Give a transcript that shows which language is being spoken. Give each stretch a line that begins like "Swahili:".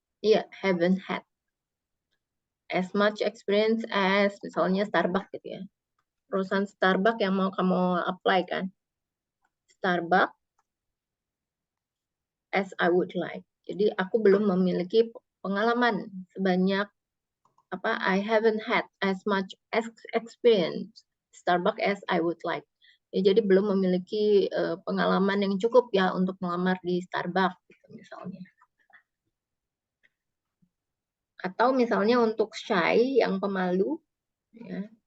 English: Iya, haven't had as much experience as misalnya Starbucks gitu ya.
Indonesian: Perusahaan Starbucks yang mau kamu apply kan.
English: Starbucks as I would like.
Indonesian: Jadi aku belum memiliki pengalaman sebanyak
English: I haven't had as much experience Starbucks as I would like.
Indonesian: Ya, jadi belum memiliki pengalaman yang cukup ya untuk melamar di Starbucks gitu, misalnya. Atau misalnya untuk shy yang pemalu ya.